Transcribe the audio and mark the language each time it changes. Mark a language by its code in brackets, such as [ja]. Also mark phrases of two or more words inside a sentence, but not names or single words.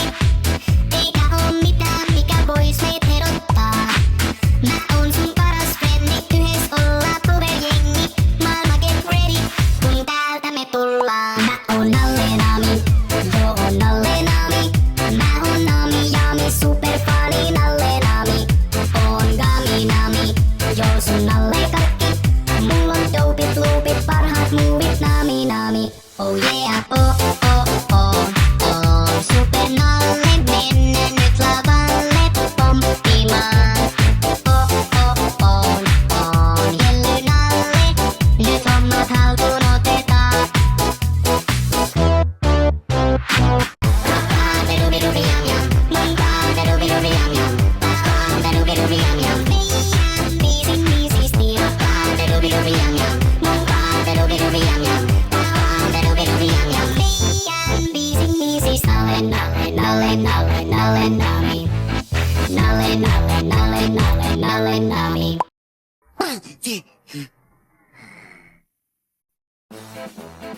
[fi] Eikä oo mitään, mikä vois meit erottaa. Mä oon sun paras frendi, yhdessä ollaan powerjengi. Maailma [en] get ready, [fi] kun täältä me tullaan. Mä oon nalle naami, yo on nalle naami. Mä oon naami yaami super funny nalle naami. On gami naami, yo sun nalle karkki. Mulla on dopit loopit parhaat muuvit naami naami. Oh yeah, oh oh oh oh. Super nalle mennä nyt lavalle pomppimaan. Oh oh oh oh. Jelly nalle, nyt hommat haltuun otetaan. Rakkaan peruviruvi jam jam, munkaan peruviruvi jam jam. Rakkaan peruviruvi jam jam. Meidän biisin niin siisti. Rakkaan peruviruvi jam jam, munkaan peruviruvi jam jam. Rakkaan peruviruvi jam jam. Meidän biisin niin siisti. Nalle nalle nalle nalle naami. Nalle nalle nalle nalle nalle naami.